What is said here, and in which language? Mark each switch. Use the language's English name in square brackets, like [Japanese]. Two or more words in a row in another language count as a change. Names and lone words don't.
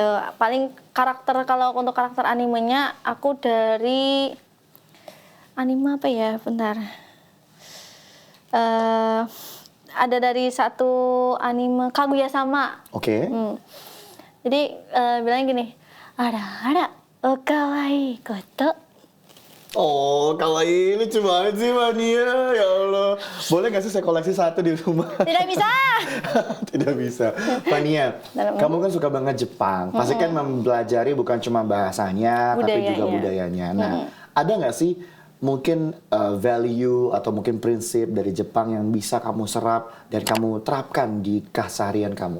[Indonesian] Paling karakter kalau untuk karakter animenya aku dari anime apa ya? Bentar. Ada dari satu anime Kaguya-sama. Oke. Jadi bilangnya gini, [Japanese] あらあら、可愛いこと. [Indonesian] Oh, kawaii, lucu banget sih Fania. Ya Allah. Boleh nggak sih saya koleksi satu di rumah? Tidak bisa. Tidak bisa. Fania, kamu kan suka banget Jepang. Pasti kan mempelajari bukan cuma bahasanya, tapi juga budayanya. Nah, ada nggak sih mungkin value atau mungkin prinsip dari Jepang yang bisa kamu serap dan kamu terapkan di keseharian kamu?